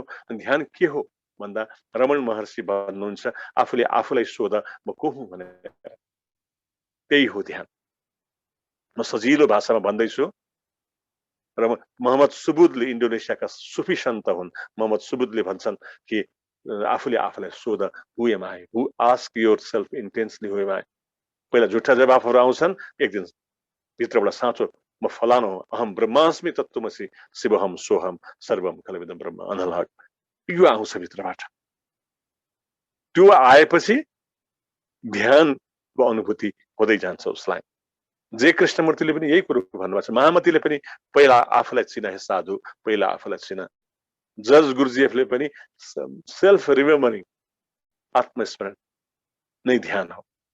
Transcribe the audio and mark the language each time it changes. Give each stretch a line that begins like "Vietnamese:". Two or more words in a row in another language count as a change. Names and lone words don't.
Nepali: ध्यान के हो भन्दा रमण महर्षि भन्नुहुन्छ, आफूले आफूलाई सोध म को हुँ भनेर, त्यही हो ध्यान। म सजिलो भाषामा भन्दैछु र मोहम्मद सुबुदले, इन्डोनेसियाका सुफी सन्त हुन्, मोहम्मद सुबुदले भन्छन् कि आफूले आफूलाई सोध,
English: Who am I, who ask yourself intensely who am I.
Nepali: पहिला झुट्टा जवाफहरू आउँछन्, एक दिन भित्रबाट साँचो म फलानु हो,
Sanskrit: अहम ब्रह्मास्मि तत्त्वमसि शिवहम सोहम सर्वम खलविदं ब्रह्म अनहल।
Nepali: यो आउँछ भित्रबाट। त्यो आएपछि ध्यानको अनुभूति हुँदै जान्छ उसलाई। जे कृष्णमूर्तिले पनि यही कुरो भन्नुभएको छ। महामतीले पनि पहिला आफूलाई चिना हे साधु, पहिला आफूलाई चिना। जज गुरुजीएफले पनि
English: self remembering,
Nepali: आत्मस्मरण नै ध्यान हो।